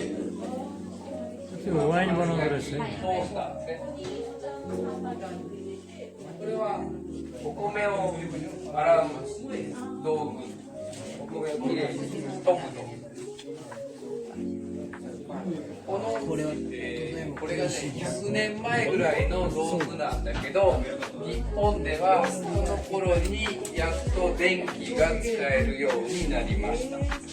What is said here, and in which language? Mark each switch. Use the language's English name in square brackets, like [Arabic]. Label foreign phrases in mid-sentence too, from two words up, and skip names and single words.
[Nepali] ワイン बनाउँदो रहेछ है। [Japanese] トースターですね。これはお米を洗う道具、お米をきれいに研ぐ道具。これがね100年前ぐらいの道具なんだけど日本ではこの頃にやっと電気が使えるようになりました。